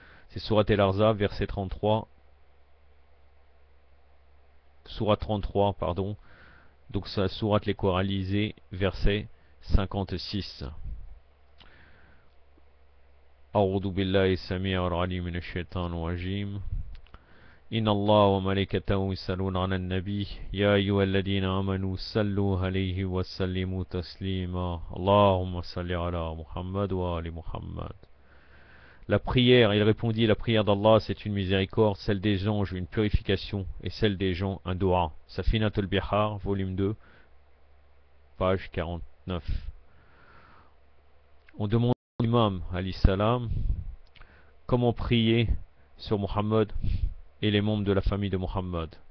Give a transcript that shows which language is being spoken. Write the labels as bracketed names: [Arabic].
[French] C'est Surat al-Ahzab, verset 33, Sourate 33, pardon. Donc ça, sourate les coralisés, verset 56. [Arabic] أعوذ بالله السميع العليم من الشيطان الرجيم إن الله وملائكته يصلون على النبي يا أيها الذين آمنوا صلوا عليه وسلموا تسليما اللهم صل على محمد وآل محمد. [French] La prière, il répondit, la prière d'Allah c'est une miséricorde, celle des anges une purification et celle des gens un dua. Safinatul Bihar, volume 2, page 49. On demande à l'imam alayhi salam comment prier sur Muhammad et les membres de la famille de Muhammad.